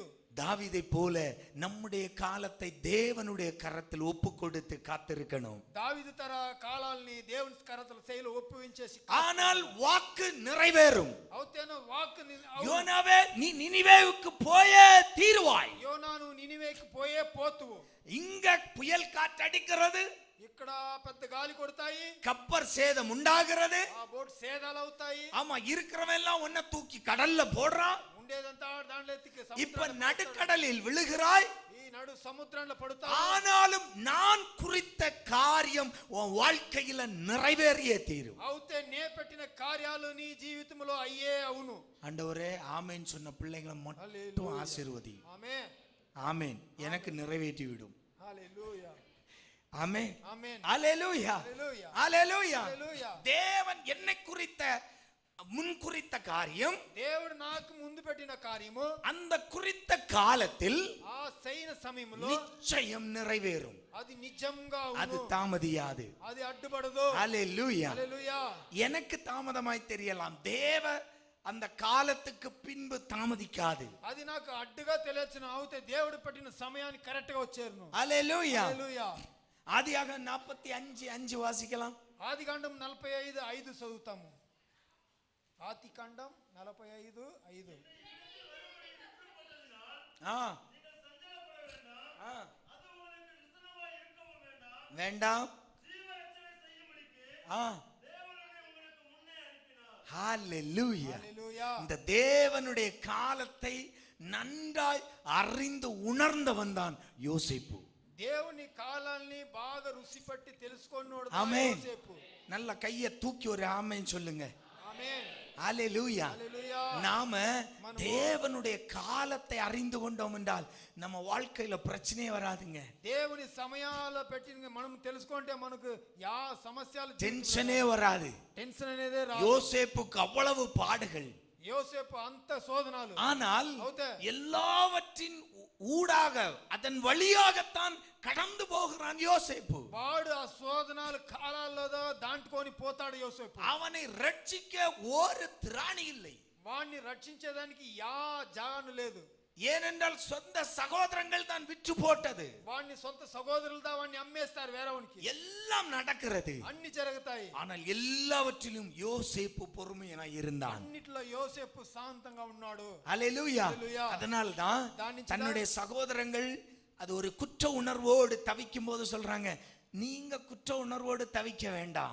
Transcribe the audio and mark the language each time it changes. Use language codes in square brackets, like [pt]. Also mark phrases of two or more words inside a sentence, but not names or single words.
[ta] தாவீதை போல நம்முடைய காலத்தை தேவனுடைய கரத்தில் ஒப்பு கொடுத்து காத்திருக்கணும். [te] దావీదు తర కాలాల్ని దేవుని కరతల శైలి ఒప్పించేసి, [ta] ஆனால் வாக்கு நிறைவேறும். [te] అవుతేనో వాక్ [ta] யோனாவே, நீ நினிவேவுக்கு போயே தீருவாய். [te] యోనాను నినివేకి పోయే పోతువు. [ta] இங்க புயல் காற்றடிக்கிறது, [te] ఇక్కడ పెద్ద గాలి కొడతాయి, [ta] கப்பர் சேதம் உண்டாகிறது. [te] ఆ బోట్ సేదాలు అవుతాయి. [ta] ஆமா, இருக்கிறவன் எல்லாம் உன்னை தூக்கி கடல்ல போடுறான். [te] ఉండేదంతా దాంట్లో ఎత్తికి [ta] இப்ப நடுக்கடலில் விழுகிறாய். [te] ఈ నడు సముద్రంలో పడుతావు. [ta] ஆனாலும் நான் குறித்த காரியம் உன் வாழ்க்கையில நிறைவேறியே தீரும். [te] అవుతే నే పెట్టిన కార్యాలు నీ జీవితంలో అయ్యే అవును. [ta] ஆண்டவரே, ஆமென் சொன்ன பிள்ளைகளை மட்டும் ஆசீர்வதி. [te] ఆమేన్. [ta] ஆமென். எனக்கு நிறைவேற்றி விடும். [te] హల్లెలూయా. [ta] ஆமென். [te] ఆమేన్. [ta] ஹல்லேலூயா. [te] హల్లెలూయా. [ta] ஹல்லேலூயா. [te] హల్లెలూయా. [ta] தேவன் என்னை குறித்த முன்குறித்த காரியம், [te] దేవుడు నాకు ముందు పెట్టిన కార్యము [ta] அந்த குறித்த காலத்தில் [te] ఆ సైన సమయంలో [ta] நிச்சயம் நிறைவேறும். [te] అది నిజంగా [ta] அது [te] అవును. [ta] தாமதியாது. [te] అది అడ్డుపడదు. [ta] ஹல்லேலூயா. [te] హల్లెలూయా. [ta] எனக்கு தாமதமாய் தெரியலாம், தேவ அந்த காலத்துக்கு பின்பு தாமதிக்காது. [te] అది నాకు అడ్డుగా తెలియచ్చును, అవుతే దేవుడు పెట్టిన సమయానికి కరెక్ట్ గా వచ్చేరును. [ta] ஹல்லேலூயா. [te] హల్లెలూయా. [ta] ஆதியாக 45:5 வாசிக்கலாம். [te] ఆదికాండం 45:5 చదువుతాము. ఆదికాండం 45:5. [ta] வேண்டாம். ஹல்லேலூயா. [te] హల్లెలూయా. [ta] இந்த தேவனுடைய காலத்தை நன்றாய் அறிந்து உணர்ந்தவன் தான் யோசேப்பு. [te] దేవుని కాలాల్ని బాగా రుచి పట్టి తెలుసుకున్నోడు [ta] ஆமென். [te] యోసేపు. [ta] நல்ல கையை தூக்கி ஒரு ஆமென் சொல்லுங்க. [te] ఆమేన్. [ta] ஹல்லேலூயா. [te] హల్లెలూయా. [ta] நாம தேவனுடைய காலத்தை அறிந்து கொண்டோம் என்றால் நம்ம வாழ்க்கையில பிரச்சனையே வராதுங்க. [te] దేవుని సమయాల్లో పెట్టి మనం తెలుసుకుంటే మనకు యా సమస్యలు [ta] டென்ஷனே வராது. [te] టెన్షన్ అనేదే రాదు. [ta] யோசேப்புக்கு அவ்வளவு பாடுகள். [te] యోసేపు అంత శోధనాలు. [ta] ஆனால் [te] అవుతే [ta] எல்லாவற்றின் ஊடாக அதன் வழியாகத்தான் கடந்து போகிறான் யோசேப்பு. [te] వాడు ఆ శోధనాలు కాలాల్లో దాంటుకొని పోతాడు యోసేపు. [ta] அவனை ரட்சிக்க ஒரு திராணி இல்லை. [te] వాడిని రక్షించేదానికి యా జాను లేదు. [ta] ஏனென்றால் சொந்த சகோதரங்கள் தான் விற்று போட்டது. [te] వాడిని సొంత సహోదరులు వాడిని అమ్మేస్తారు వేరేవానికి. [ta] எல்லாம் நடக்கிறது. [te] అన్ని జరుగుతాయి. [ta] ஆனால் எல்லாவற்றிலும் யோசேப்பு பொறுமையாய் இருந்தான். [te] అన్నిట్లో యోసేపు శాంతంగా ఉన్నాడు. [ta] ஹல்லேலூயா. [te] హల్లెలూయా. [ta] அதனால் தான் தன்னுடைய சகோதரங்கள் அது ஒரு குற்ற உணர்வோடு தவிக்கும் போது சொல்றாங்க, நீங்க குற்ற உணர்வோடு தவிக்க வேண்டாம்.